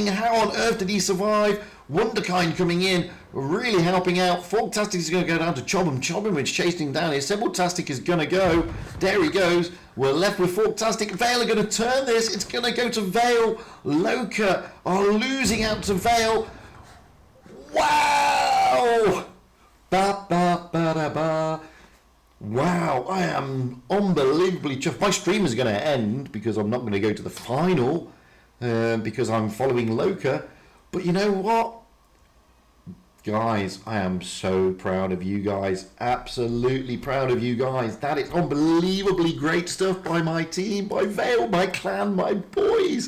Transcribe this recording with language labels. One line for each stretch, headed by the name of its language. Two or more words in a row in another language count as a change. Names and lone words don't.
English: How on earth did he survive? Wunderkind coming in, really helping out. Forktastic is going to go down to Chobham. Chobham is chasing down here. Sebultastic is going to go. There he goes. We're left with Forktastic. Vale are going to turn this. It's going to go to Vale. Loca are losing out to Vale. Wow! Ba ba ba da ba. Wow, I am unbelievably chuffed. My stream is going to end because I'm not going to go to the final because I'm following Loca. But you know what? Guys, I am so proud of you guys. Absolutely proud of you guys. That is unbelievably great stuff by my team, by Vale, my clan, my boys.